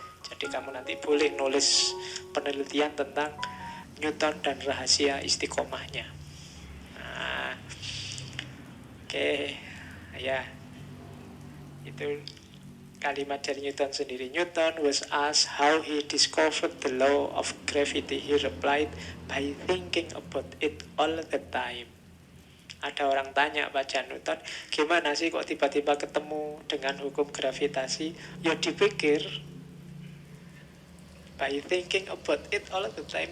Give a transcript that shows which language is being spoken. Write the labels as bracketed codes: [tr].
[id] Jadi kamu nanti boleh nulis penelitian tentang Newton dan rahasia istiqomahnya. Nah, oke, ya, itu kalimat dari Newton sendiri. [en] Newton was asked how he discovered the law of gravity. He replied, by thinking about it all the time. [id] Ada orang tanya Pak Newton, gimana sih kok tiba-tiba ketemu dengan hukum gravitasi? Ya dipikir. [en] By thinking about it all the time.